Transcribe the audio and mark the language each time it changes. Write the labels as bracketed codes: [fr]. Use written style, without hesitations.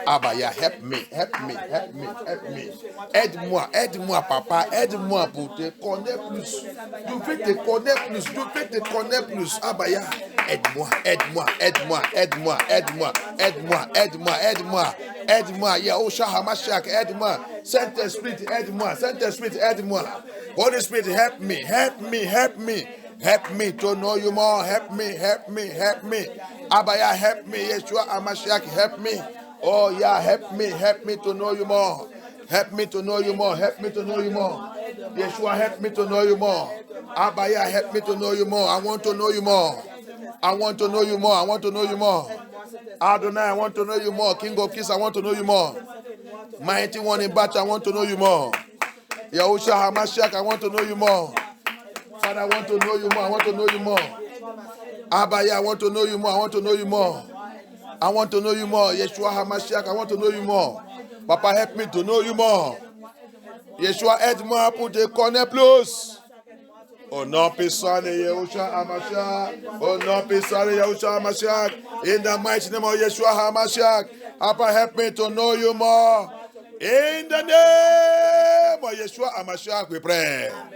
[en] Abaya, help me, help me, help me, help me. [fr] Aide-moi, aide-moi, papa, aide-moi pour te connaître plus. Je veux te connaître plus, je veux te connaître plus. Abaya, aide-moi, aide-moi, aide-moi, aide-moi, aide-moi, aide-moi, aide-moi, aide-moi, aide-moi. Yeshua HaMashiach, aide-moi. Saint-Esprit, aide-moi. Saint-Esprit, aide-moi. [en] Holy Spirit, help me, help me, help me. Help me to know you more. Help me, help me, help me. Abaya, help me. Yeshua HaMashiach, help me. Oh yeah, help me to know you more. Help me to know you more. Help me to know you more. Yeshua, help me to know you more. Abaya, help me to know you more. I want to know you more. I want to know you more. I want to know you more. Adonai, I want to know you more. King of Kings, I want to know you more. Mighty one in battle, I want to know you more. Yahushua HaMashiach, I want to know you more. Father, I want to know you more. I want to know you more. Abaya, I want to know you more. I want to know you more. I want to know you more. Yeshua HaMashiach, I want to know you more. Papa, help me to know you more. [fr] Yeshua, aide-moi pour te connaître plus. Au nom puissant de Yeshua HaMashiach. Au nom puissant de Yeshua HaMashiach. [en] In the mighty name of Yeshua HaMashiach. Papa, help me to know you more. In the name of Yeshua HaMashiach, we pray.